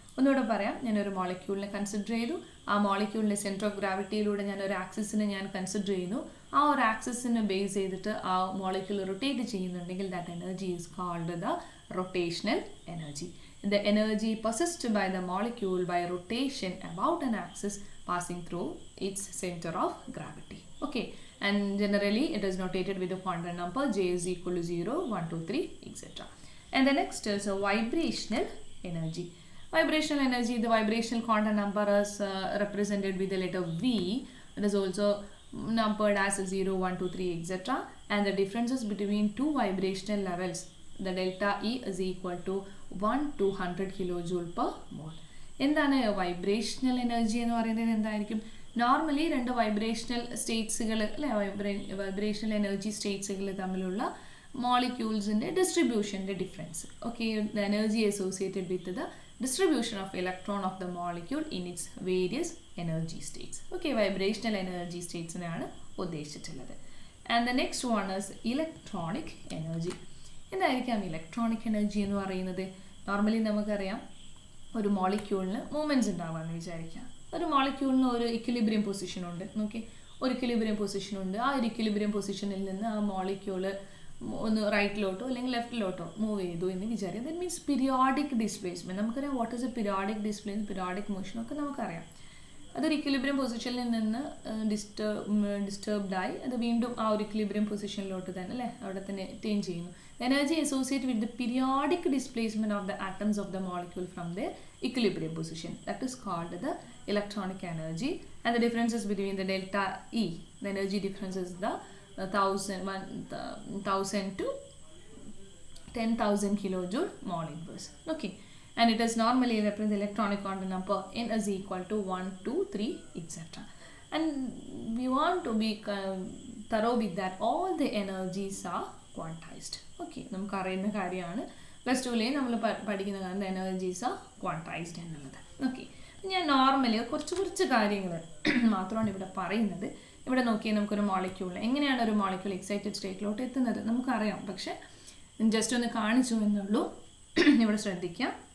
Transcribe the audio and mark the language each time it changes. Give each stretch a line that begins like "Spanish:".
Malayalam: ഒന്നുകൂടെ പറയാം, ഞാനൊരു മോളിക്യൂളിനെ കൺസിഡർ ചെയ്തു, ആ മോളിക്യൂളിൻ്റെ സെൻറ്റർ ഓഫ് ഗ്രാവിറ്റിയിലൂടെ ഞാനൊരു ആക്സിസിനെ ഞാൻ കൺസിഡർ ചെയ്യുന്നു. ആ ഒരു ആക്സിസിനെ ബേസ് ചെയ്തിട്ട് ആ മോളിക്യൂൾ റൊട്ടേറ്റ് ചെയ്യുന്നുണ്ടെങ്കിൽ
English: That energy is called the rotational energy. The energy possessed by the molecule by rotation about an axis passing through its center of gravity. Okay, and generally it is notated with the quantum number J is equal to 0, 1, 2, 3, etc. And the next is a vibrational energy. Vibrational energy, the vibrational quantum number is represented with the letter V. It is also numbered as 0, 1, 2, 3, etc. And the differences between two vibrational levels, the delta E is equal to 1 to 100 kilojoule per mole.
Malayalam: എന്താണ് vibrational energy എന്ന് പറയുന്നത്? എന്തായിരിക്കും? Normally രണ്ട് vibrational സ്റ്റേറ്റ്സുകൾ അല്ലെ, vibrational energy സ്റ്റേറ്റ്സുകൾ തമ്മിലുള്ള മോളിക്യൂൾസിൻ്റെ ഡിസ്ട്രിബ്യൂഷൻ്റെ difference.
English: Okay, the energy associated with the distribution of electron of the molecule in its various energy states.
Malayalam: Okay, vibrational energy states ആണ് ഉദ്ദേശിച്ചിട്ടുള്ളത്.
English: And the next one is electronic energy.
Malayalam: എന്തായിരിക്കാം electronic energy എന്ന് പറയുന്നത്? Normally നമുക്കറിയാം ഒരു മോളിക്യൂളിന് movements ഉണ്ടാവാമെന്ന് വിചാരിക്കാം. ഒരു മോളിക്യൂളിന് ഒരു equilibrium position ഉണ്ട്. നോക്കി, ഒരു ഇക്വിലിബ്രിയം പൊസിഷൻ ഉണ്ട്. ആ ഒരു ഇക്വിലിബ്രിയം പൊസിഷനിൽ നിന്ന് ആ മോളിക്യൂള് ഒന്ന് റൈറ്റിലോട്ടോ അല്ലെങ്കിൽ ലെഫ്റ്റിലോട്ടോ മൂവ് ചെയ്തു എന്ന് വിചാരിക്കാം.
English: That means periodic displacement.
Malayalam: നമുക്കറിയാം
English: what is a periodic displacement,
Malayalam: periodic മോഷനൊക്കെ നമുക്കറിയാം. അതൊരു ഇക്വിലിബ്രിയം പൊസിഷനിൽ നിന്ന് ഡിസ്റ്റർബ്ഡായി അത് വീണ്ടും ആ ഒരു ഇക്വിലിബ്രിയം പൊസിഷനിലോട്ട് തന്നെ അല്ലേ അവിടെ തന്നെ അറ്റൈൻ ചെയ്യുന്നു.
English: Energy associate with the periodic displacement of the atoms of the molecule from the equilibrium position. That is called the electronic energy, and the differences between the delta E, the energy difference is the 1000 to 10,000 kilojoule mole inverse. Okay, and it is normally represents the electronic quantum number n is equal to 1, 2, 3, etc. And we want to be thorough with that all the energies are quantized.
Malayalam: Okay, നമുക്ക് അറിയുന്ന കാര്യമാണ്. Plus ടുവിലെ നമ്മൾ പഠിക്കുന്ന കാരണം
English: energies are quantised
Malayalam: എന്നുള്ളത്. Okay, ഞാൻ normally കുറച്ച് കാര്യങ്ങൾ മാത്രമാണ് ഇവിടെ പറയുന്നത്. ഇവിടെ നോക്കിയാൽ നമുക്കൊരു മോളിക്യൂൾ എങ്ങനെയാണ് ഒരു മോളിക്യൂൾ എക്സൈറ്റഡ് സ്റ്റേറ്റിലോട്ട് എത്തുന്നത് നമുക്കറിയാം, പക്ഷേ ജസ്റ്റ് ഒന്ന് കാണിച്ചു എന്നുള്ളൂ. ഇവിടെ ശ്രദ്ധിക്കാം.